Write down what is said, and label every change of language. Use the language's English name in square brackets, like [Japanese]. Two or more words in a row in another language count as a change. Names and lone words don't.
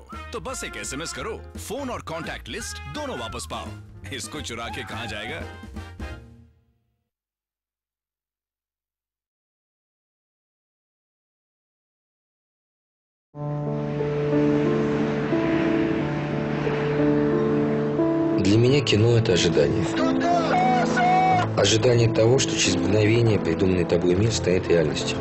[Hindi] तो बस एक एसएमएस करो, फोन और [English] contact list [Hindi] दोनों वापस पाओ। इसको चुरा के कहां जाएगा? [Russian] Для меня кино – это ожидание. Ожидание того, что через мгновение придуманный тобой мир станет реальностью.